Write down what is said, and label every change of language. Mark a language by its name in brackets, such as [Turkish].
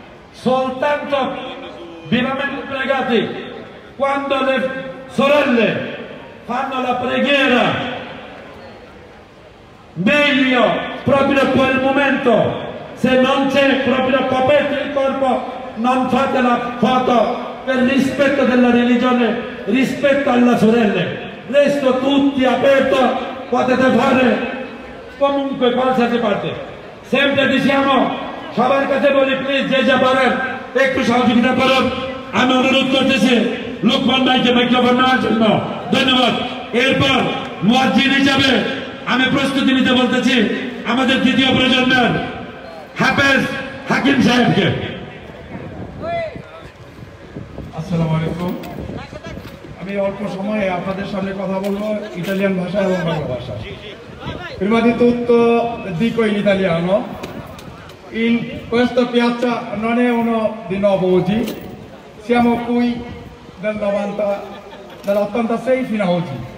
[Italian] Soltanto vivamente pregati, quando le sorelle fanno la preghiera, meglio proprio a quel momento, se non c'è proprio coperto il corpo, non fate la foto per rispetto della religione, rispetto alle sorelle. Resto tutti aperto, potete fare comunque qualsiasi parte. Sempre diciamo, [Bangla] সবার কাছে বলি please যে যা পারেন একটু সহযোগিতা করুন আমি অনুরোধ করতেছি লোকমান ভাইকে মাইক্রোফোন নেওয়ার জন্য ধন্যবাদ এরপর মুয়াজ্জিন হিসাবে আমি প্রস্তুতি নিতে বলতেছি আমাদের দ্বিতীয় প্রজন্মের হাফেজ হাকিম সাহেবকে আসসালামু আলাইকুম আমি অল্প সময়ে আপনাদের সামনে কথা বলবো ইতালিয়ান ভাষা এবং বাংলা ভাষা. [Italian] Prima di tutto dico in italiano, in questa piazza non è uno di nuovo oggi, siamo qui dall'86 fino ad oggi.